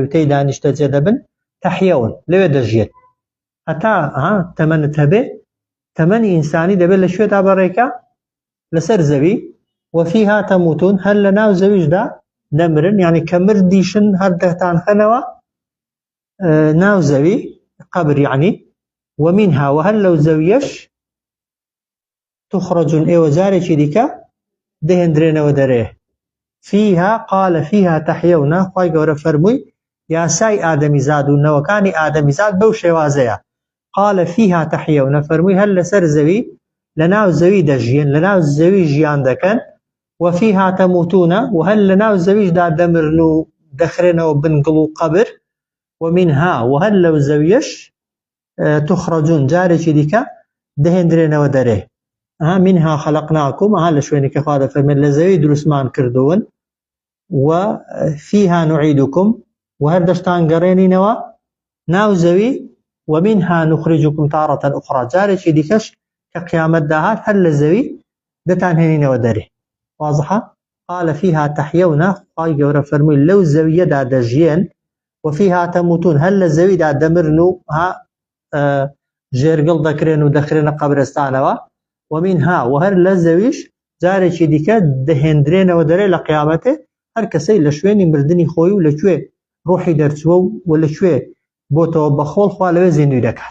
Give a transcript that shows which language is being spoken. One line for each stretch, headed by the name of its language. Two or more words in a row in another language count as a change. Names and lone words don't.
Central Kurdish: و تێیدا نیشتەجێ دەبن تەحیەون لەوێ دەژیێت هەتا تەمەنت هەبێ تەمەنی ئینسانی دەبێت لە شوێدا بەڕێکە لەسەر زەوی
Arabic: وفیها تەموتون
Central Kurdish: هەر لە ناو زەویشدا دەمرن یعنی کە مردیشن هەر دەتان خەنەوە ناو زەوی قەبر یعنی ومنها وهەر لەو زەویەش تخرجون ئێوە جارێکی دیکە دەهێنرێنەوە دەرێ.
Arabic: فيها قال فيها تحيون
Central Kurdish: خوای گەورە فەرمووی یاسای ئادەمیزاد و نەوەکانی ئادەمیزاد بەو شێوازەیە.
Arabic: قال فيها تحيون
Central Kurdish: فەرمووی هەر لەسەر زەوی لە ناو زەوی دەژیان لە ناو زەوی ژیان دەکەن
Arabic: وفيها تموتون
Central Kurdish: و هەر لە ناو زەویشدا دەمرن و دەخرێنەوە بنگڵ و قەبر ومنها و هەر لەو زەویەش تخرجون جارێکی دیکە دەهێنرێنەوە دەرێ.
Arabic: منها خلقناكم
Central Kurdish: لە شوێنی کە خوا دەفەرمێت لە زەوی دروستمان کردوون
Arabic: وفيها نعيدكم
Central Kurdish: و هەر دەشتان گەڕێنینەوە ناو زەوی
Arabic: ومنها نخرجكم تارة أخرى
Central Kurdish: جارێکی دیکەش کە قیامەت داهات هەر لە زەوی دەتان هێنینەوە دەرێ. واضحە؟
Arabic: قال فيها تحيون
Central Kurdish: خوای گەورە فەرمووی لەو زەویەدا دەژیێن
Arabic: وفيها تموتون
Central Kurdish: هەر لە زەویدا دەمرن و ژێرگڵ دەکرێن و دەخرێنە قەبرستانەوە ومنها و هەر لە زەویش جارێکی دیکە دەهێنرێنەوە دەرێ لە قیامەتێ هەر کەسەی لە شوێنی مردنی خۆی و لەکوێ ڕوحی دەرچووە و لەکوێ بۆتەوە بەخۆڵ خوا لەوێ زیندوی دەکات.